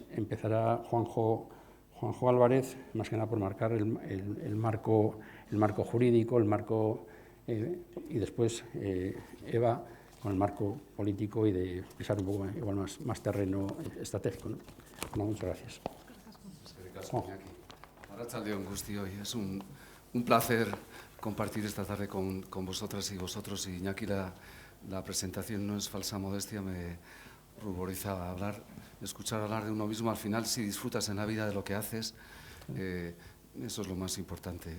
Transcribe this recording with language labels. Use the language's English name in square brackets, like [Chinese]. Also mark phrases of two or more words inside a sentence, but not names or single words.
[Spanish] Empezará Juanjo Álvarez, más que nada por marcar el marco jurídico, y después Eva con el marco político, y de pisar un poco igual más terreno estratégico, ¿no? No, muchas gracias. [Basque] Arratsalde-on guztioi, [Spanish] es un placer compartir esta tarde con vosotras y vosotros. Y Iñaki, la presentación no es falsa modestia, me ruboriza escuchar hablar de uno mismo. Al final, si disfrutas en la vida de lo que haces, eso es lo más importante.